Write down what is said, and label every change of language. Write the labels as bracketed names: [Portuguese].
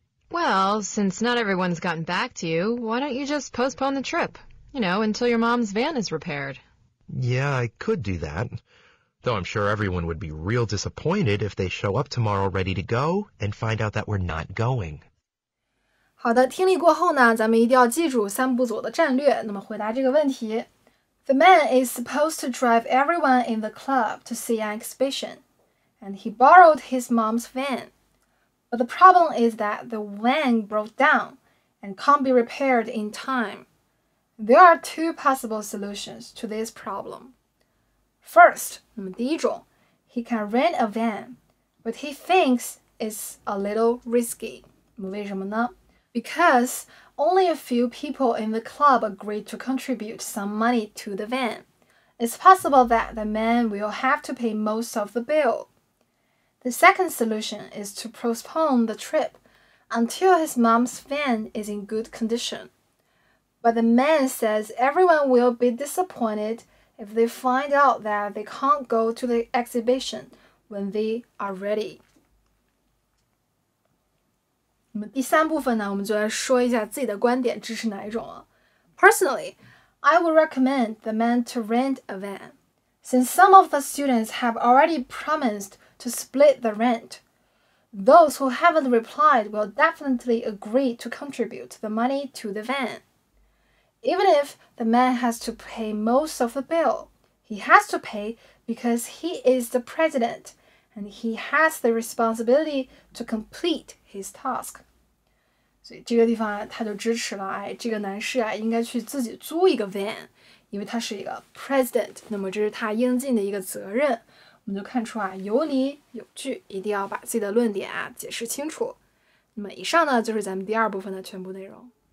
[English] Well, since not everyone's gotten back to you, why don't you just postpone the trip? Until your mom's van is repaired. Yeah, I could do that. Though I'm sure everyone would be real disappointed if they show up tomorrow ready to go and find out that we're not going. [Chinese] 好的，听力过后呢，咱们一定要记住3步走的战略。那么回答这个问题 [English] The man is supposed to drive everyone in the club to see an exhibition, and he borrowed his mom's van. But the problem is that the van broke down and can't be repaired in time. There are 2 possible solutions to this problem. First, [Chinese] 那么第一种 [English] he can rent a van, but he thinks it's a little risky. [Chinese] 那么为什么呢？ [English] Because only a few people in the club agreed to contribute some money to the van. It's possible that the man will have to pay most of the bill. The second solution is to postpone the trip until his mom's van is in good condition. But the man says everyone will be disappointed if they find out that they can't go to the exhibition when they are ready. [Chinese] 那么第3部分呢，我们就来说一下自己的观点支持哪一种了。 [English] Personally, I would recommend the man to rent a van, since some of the students have already promised to split the rent. Those who haven't replied will definitely agree to contribute the money to the van. Even if the man has to pay most of the bill, he has to pay because he is the president and he has the responsibility to complete his task. [Chinese] 所以这个地方啊，他就支持了，这个男士啊，应该去自己租一个 van， 因为他是一个 president， 那么这是他应尽的一个责任。我们就看出啊，有理有据，一定要把自己的论点啊解释清楚。那么以上呢，就是咱们第2部分的全部内容。